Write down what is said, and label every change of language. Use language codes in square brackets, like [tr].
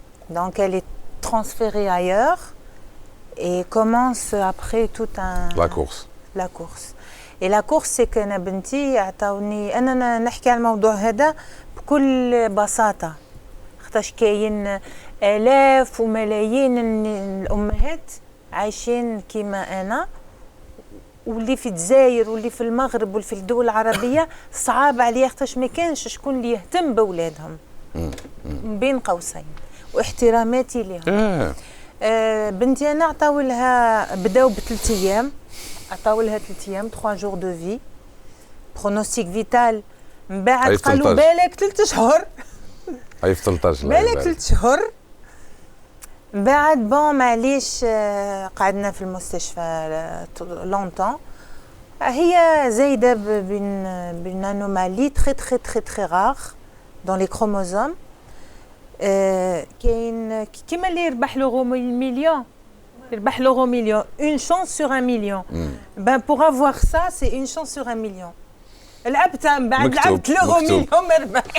[fr] Donc elle est transférée ailleurs et commence après la course. Et la course, c'est que [ar] أنا بنتي عطاوني أنا نحكي على الموضوع هذا بكل بساطة. خاطرش كاين آلاف وملايين الأمهات عايشين كيما أنا واللي في الجزائر واللي في المغرب واللي في الدول العربية صعاب عليه خاطرش ما كانش شكون اللي يهتم بأولادهم بين قوسين واحتراماتي لهم. بنتي أنا عطاو لها بداو ب3 أيام عطاو لها 3 أيام [fr] 3 jours de vie pronostic vital [ar] من بعد قالوا بالك 3 شهور هاي في 13 بالك 3 شهور بعد معليش قعدنا في المستشفى لونتون. هي زايدة بين انومالي [fr] très rare dans les chromosomes. [ar] كاين كيما اللي يربح لورو مليون [fr] une chance sur 1 million. Pour avoir ça c'est une chance sur 1 million. [ar] لعبتها من بعد لعبت لورو مليون مربح.